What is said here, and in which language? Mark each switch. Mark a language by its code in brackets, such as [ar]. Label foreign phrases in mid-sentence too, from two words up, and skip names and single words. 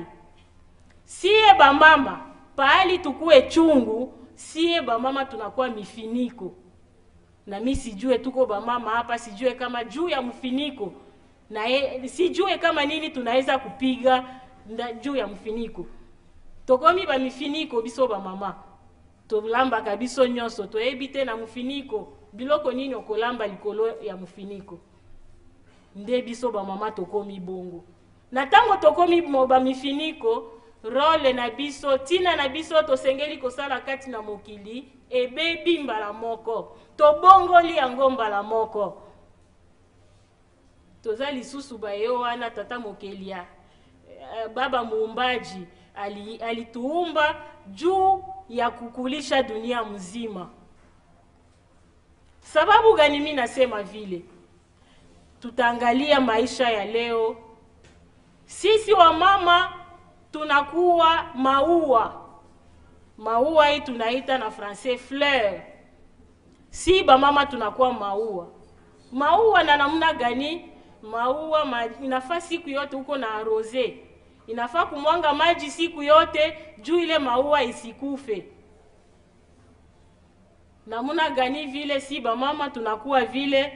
[sw] Sie ba mama, pahali tukue chungu, sie ba mama tunakuwa mifiniko. Na mimi sijue tuko ba mama hapa, sijue kama juu ya mfiniko. Na sijue kama nini tunaweza kupiga juu ya mfiniko. [ln] Tokomi ba mifiniko biso ba mama. Tolamba kabiso nyonso, toebite na mfiniko. Biloko nini okolamba likolo ya mfiniko. Nde biso ba mama tokomi bongo. Na tango tokomi ba mifiniko, role na biso, tina na biso tosengeli kosala kati na mokili, ebebi mbala moko. Tobongoli yango mbala moko. Tozali susu ba yo wana tata mokelia. [sw] Baba muumbaji alituumba juu ya kukulisha dunia mzima. Sababu gani mimi nasema vile? Tutaangalia maisha ya leo. Sisi wa mama tunakuwa maua. Maua hii tunaita na français fleur. Si ba mama tunakuwa maua. Maua na namna gani? Maua inafaa siku yote uko na arose. Inafaa kumwanga maji siku yote juu ile maua isikufe. Namuna gani vile si ba mama tunakuwa vile?